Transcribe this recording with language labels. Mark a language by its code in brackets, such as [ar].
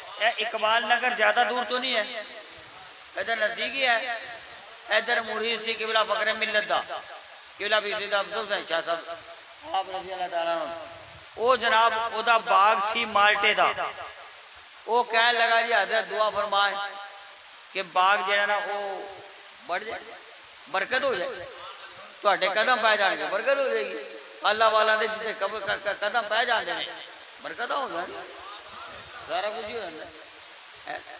[ur] اقبال نگر زیادہ دور تو نہیں ہے, ادھر نزدیک ہی ہے. [pa] ادھر مرید سی قبلہ فخر ملت دا, قبلہ بھی سید افضل حسین شاہ صاحب آپ رضی اللہ تعالیٰ عنہ. وہ جناب او دا باغ سی مالٹے دا. [ur] وہ کہنے لگا جی حضرت دعا فرمائے کہ باغ جو ہے نا وہ بڑھ جائے, برکت ہو جائے, [pa] تہاڈے قدم پہ جان گے [ur] برکت ہو جائے گی. [pa] اللہ والا دے جتنے قدم پہ جاندے نے برکت ہو جائے, سارا کچھ ہی ہو جاتا ہے.